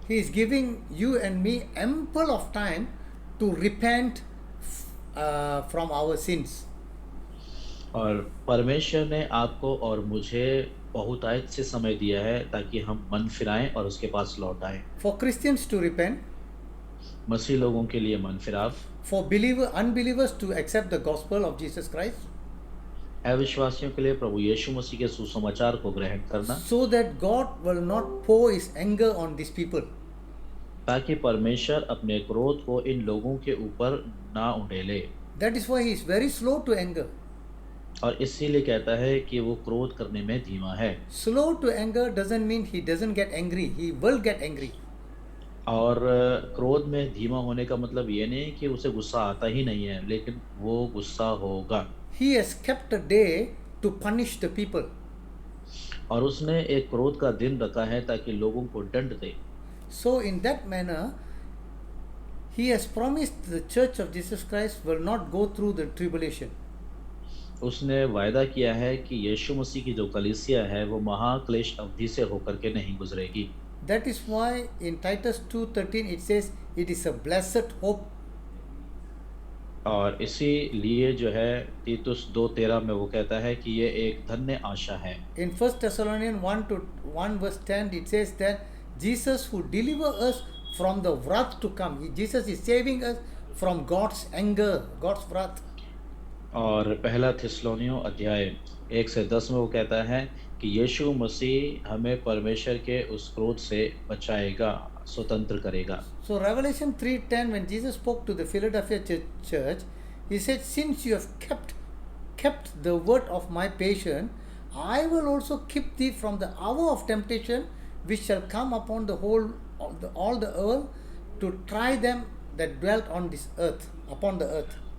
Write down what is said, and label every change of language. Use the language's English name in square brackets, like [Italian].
[English] He is giving you and me ample of time to repent from our sins. [Hindi] और परमेश्वर ने आपको और मुझे बहुतायत से समय दिया है ताकि हम मन फिराएं और उसके पास लौट आएं। [English] For Christians to repent, [Hindi] मसीह लोगों के लिए मन फिराव, [English] for unbelievers to accept the gospel of Jesus Christ, [Hindi] अविश्वासियों के लिए प्रभु यीशु मसीह के सुसमाचार को ग्रहण करना, [English] so that God will not pour his anger on these people. [Hindi] ताकि परमेश्वर अपने क्रोध को इन लोगों के ऊपर ना उंडेले। [English] That is why he is very slow to anger. [Hindi] और इसीलिए कहता है कि वो क्रोध करने में धीमा है। [English] Slow to anger doesn't mean he doesn't get angry. He will get angry. [Hindi] और क्रोध में धीमा होने का मतलब ये नहीं कि उसे गुस्सा आता ही नहीं है, लेकिन वो गुस्सा होगा। [English] He has kept a day to punish the people. [Hindi] और उसने एक क्रोध का दिन रखा है ताकि लोगों को दंड दे। [English] So in that manner, he has promised the church of Jesus Christ will not go through the tribulation. [Hindi] उसने वायदा किया है कि यीशु मसीह की जो कलीसिया है वो महाक्लेश अवधि से होकर के नहीं गुजरेगी। [English] That is why in Titus 2:13 it says it is a blessed hope. [Hindi] और इसीलिए जो है तीतुस 2:13 में वो कहता है कि ये एक धन्य आशा है। [English] In 1 Thessalonians 1 verse 10 it says that Jesus who deliver us from the wrath to come. Jesus is saving us from God's anger, God's wrath. [Hindi] और पहला थिस्सलुनीयों अध्याय 1 से 10 में वो कहता है कि यीशु मसीह हमें परमेश्वर के उस क्रोध से बचाएगा, स्वतंत्र करेगा। [English] So Revelation 3:10 when Jesus spoke to the Philadelphia church, he said, since you have kept the word of my patience, I will also keep thee from the hour of temptation which shall come upon the whole all the earth to try them that dwelt on this earth, upon the earth.